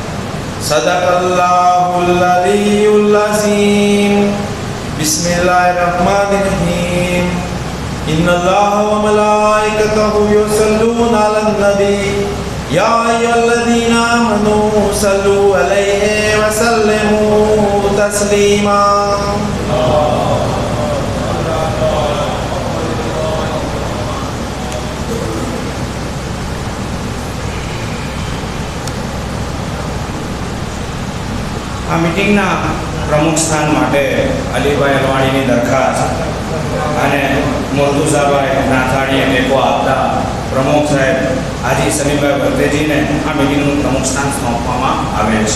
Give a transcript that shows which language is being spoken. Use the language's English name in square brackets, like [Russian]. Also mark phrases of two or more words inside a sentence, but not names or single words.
[Arabic] صدق الله العلي العظيم. بسم الله الرحمن الرحيم إن الله وملائكته يصلون على النبي. يا أيها الذين آمنوا صلوا عليه وسلموا تسليما. [Gujarati] આ મીટિંગના પ્રમુખ સ્થાન માટે અલીભાઈ અલવાણીની દરખાસ્ત અને મુર્તુઝાભાઈ નાથાણીએ ટેકો આપતા પ્રમુખ સાહેબ હાજી સલીમભાઈ વર્તેજીને આ મીટિંગનું પ્રમુખ સ્થાન સોંપવામાં આવેલ છે.